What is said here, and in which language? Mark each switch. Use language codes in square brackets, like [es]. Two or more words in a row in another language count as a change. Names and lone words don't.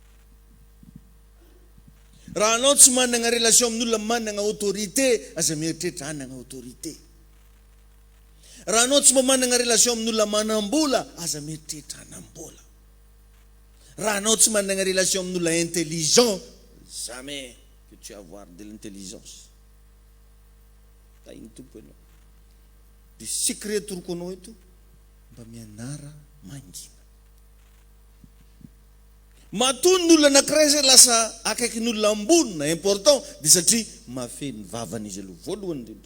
[mg] Raha anao tsy manana relation amin'olona manana autorité, aza mieritreritra hanana autorité. Raha anao tsy manana relation amin'olona manambola, aza mieritreritra hanambola. Raha anao tsy manana relation amin'olona intelligent, [fr] jamais que tu vas avoir de l'intelligence. [mg] Tainy tompo ianao. Dia secret toroko anao eto, mba mianara mangina. Matoy ny olona anankiray zay lasa akaiky ny olona ambony na important, dia satria mafeny vavany izy aloha voalohany indrindra.